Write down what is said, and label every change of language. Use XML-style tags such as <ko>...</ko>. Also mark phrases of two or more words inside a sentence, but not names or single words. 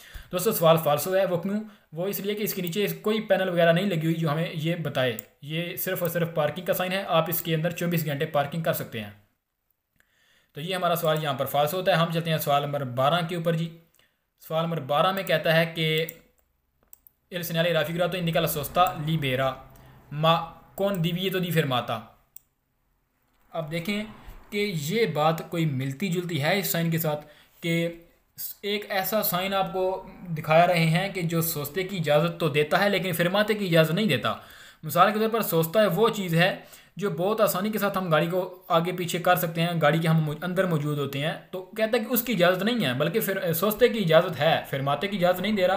<hi>दोस्तों सवाल फाल्सो है, वो क्यों? वो इसलिए कि इसके नीचे कोई पैनल वगैरह नहीं लगी हुई जो हमें ये बताए, ये सिर्फ और सिर्फ पार्किंग का साइन है, आप इसके अंदर 24 घंटे पार्किंग कर सकते हैं। तो ये हमारा सवाल यहाँ पर फाल्स होता है। हम चलते हैं सवाल नंबर 12 के ऊपर जी। सवाल नंबर 12 में कहता है कि</hi> <it>इल segnale raffigurato indica la sosta libera ma con divieto di fermata।</it> <hi>अब देखें कि ये बात कोई मिलती जुलती है इस साइन के साथ कि एक ऐसा साइन आपको दिखा रहे हैं कि जो सोस्ते की इजाज़त तो देता है लेकिन फिरमाते की इजाज़त नहीं देता। मिसाल के तौर पर सोस्ता है वो चीज़ है जो बहुत आसानी के साथ हम गाड़ी को आगे पीछे कर सकते हैं, गाड़ी के हम अंदर मौजूद होते हैं, तो कहता है कि उसकी इजाज़त नहीं है बल्कि फिर सोस्ते की इजाज़त है, फिरमाते की इजाज़त नहीं दे रहा।</hi>